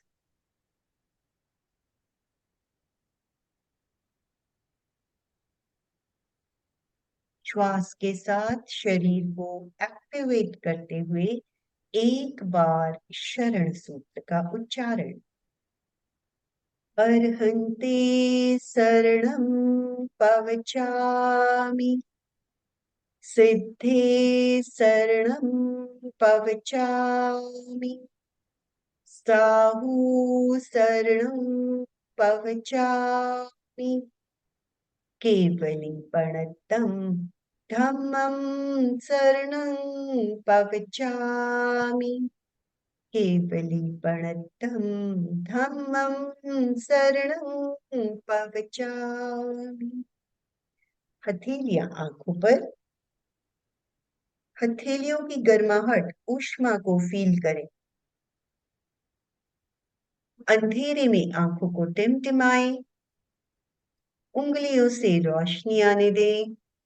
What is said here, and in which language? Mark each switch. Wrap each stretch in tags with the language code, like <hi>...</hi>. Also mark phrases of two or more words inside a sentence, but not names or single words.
<hi>श्वास के साथ शरीर को एक्टिवेट करते हुए एक बार शरण सूत्र का उच्चारण।</hi> <pra>अर्हन्ते शरणं पवचामि, सिद्धे शरणं पवचामि, साहू शरणं पवचामि, केवलीपणतं धम्मं शरणं पवचामि, केवलीपणतं धम्मं शरणं पवचामि।</pra> <hi>हथेलियां आंखों पर, हथेलियों की गर्माहट ऊष्मा को फील करें। अंधेरे में आंखों को टिमटिमाएं, उंगलियों से रोशनी आने दें।</hi>